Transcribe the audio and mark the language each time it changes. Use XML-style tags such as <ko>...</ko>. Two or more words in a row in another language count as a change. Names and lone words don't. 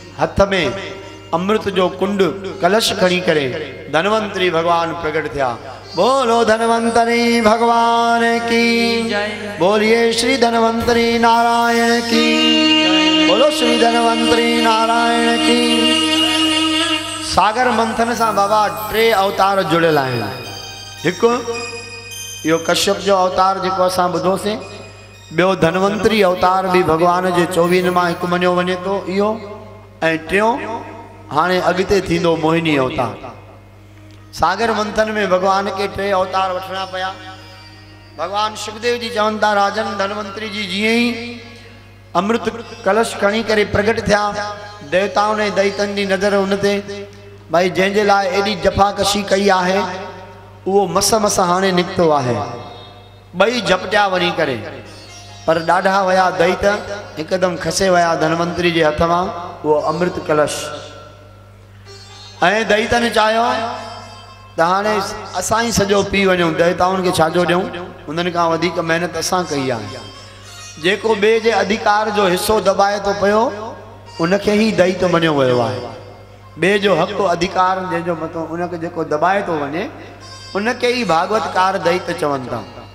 <sd>हथ में अमृत जो कुंड कलश खणी करे धनवंतरी भगवान प्रकट थिया।</sd> <hi>बोलो धनवंतरी भगवान की बोलिए श्री धनवंतरी नारायण की बोलो श्री धनवंतरी नारायण की।</hi> <sd>सागर मंथन से बाबा 3 अवतार जुड़ियल आहिनि। हिकु यो कश्यप जो अवतार जो असां ॿुधोसीं, ॿियो धनवंतरी अवतार भी भगवान जे 24 मां हिकु मञियो वञे तो इहो, ऐं टियों हाणे अॻिते थींदो मोहिनी अवतार। सागर मंथन में भगवान के 3 अवतार वठना पया। भगवान सुखदेव जी चवन था राजन धनवंतरी जी जीअं ही अमृत कलश खणी करे प्रगट थिया, देवताओं ने दैतन जी नज़र उनते भाई जंहिंजे लाइ एडी जफ़ाकशी कई आहे वो मस मस हाणे निकतो आहे। बई झपटिया वञी करे पर ॾाढा वया दैत एकदम खसे वया धनवंतरी जे हथ मां वो अमृत कलश। ऐं दैतन चाहियो त हाणे असां ही सॼो पी वञूं, देवताउनि खे छाजो ॾियूं, उन्हनि खां वधीक मेहनत असां कई आहे। जेको ॿिए जे अधिकार जो हिस्सो दबाए तो पियो उनखे ही दैत मञियो वियो आहे। ॿिए जो हक़ अधिकार जंहिंजो मथो उनखे जेको दबाए तो वञे उनखे ही भागवतकार दैत चवनि था।</sd>